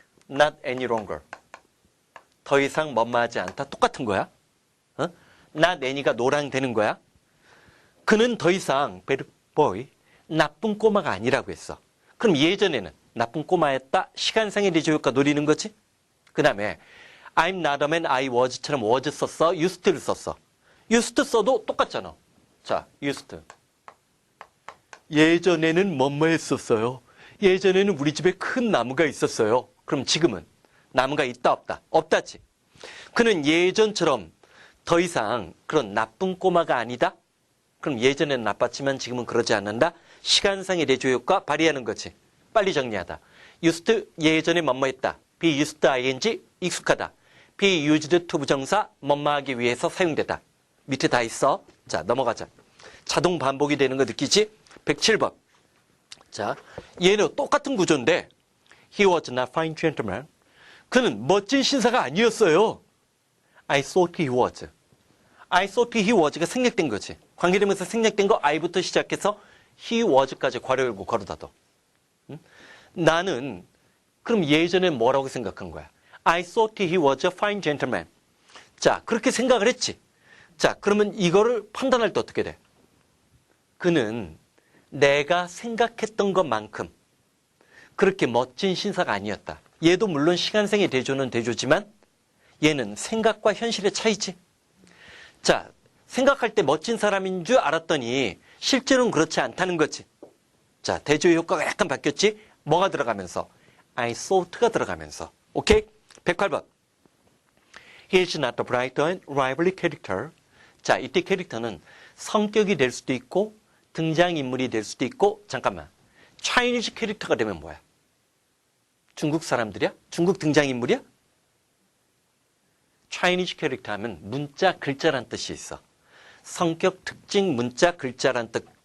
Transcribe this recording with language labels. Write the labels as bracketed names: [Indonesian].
[English] Not any longer. [Korean] 더 이상 뭐뭐하지 않다. 똑같은 거야. 어? Not any가 노랑 되는 거야. 그는 더 이상 bad boy, 나쁜 꼬마가 아니라고 했어. 그럼 예전에는 나쁜 꼬마였다. 시간상의 대조 효과 노리는 거지. 그 다음에 [English] I'm not a man, I was처럼 was [Korean] 썼어. used를 썼어. used 써도 똑같잖아. 자, used. 예전에는 뭐뭐 했었어요. 예전에는 우리 집에 큰 나무가 있었어요. 그럼 지금은 나무가 있다 없다? 없다지. 그는 예전처럼 더 이상 그런 나쁜 꼬마가 아니다? 그럼 예전에는 나빴지만 지금은 그러지 않는다? 시간상의 대조 효과 발휘하는 거지. 빨리 정리하다. used 예전에 뭐뭐 했다. be used ing 익숙하다. be used to 부정사 뭐뭐하기 위해서 사용되다. 밑에 다 있어. 자, 넘어가자. 자동 반복이 되는 거 느끼지? 107번. 자, 얘는 똑같은 구조인데 [English] He was not fine gentleman. [Korean] 그는 멋진 신사가 아니었어요. [English] I thought he was. I thought he was가 [Korean] 생략된 거지. 관계되면서 생략된 거 I부터 시작해서 he was까지 괄호 열고 괄호 닫아. 응? 나는 그럼 예전에 뭐라고 생각한 거야? [English] I thought he was a fine gentleman. [Korean] 자, 그렇게 생각을 했지. 자, 그러면 이거를 판단할 때 어떻게 돼? 그는 내가 생각했던 것만큼 그렇게 멋진 신사가 아니었다. 얘도 물론 시간생의 대조는 대조지만 얘는 생각과 현실의 차이지. 자, 생각할 때 멋진 사람인 줄 알았더니 실제로는 그렇지 않다는 거지. 자, 대조의 효과가 약간 바뀌었지? 뭐가 들어가면서? [English] I thought가 [Korean] 들어가면서. 오케이? 108번. [English] He is not a bright and lively character. [Korean] 자, 이때 캐릭터는 성격이 될 수도 있고 등장인물이 될 수도 있고 잠깐만. Chinese 캐릭터가 되면 뭐야? 중국 사람들이야? 중국 등장인물이야? Chinese 캐릭터 하면 문자 글자란 뜻이 있어. 성격, 특징, 문자, 글자란 뜻.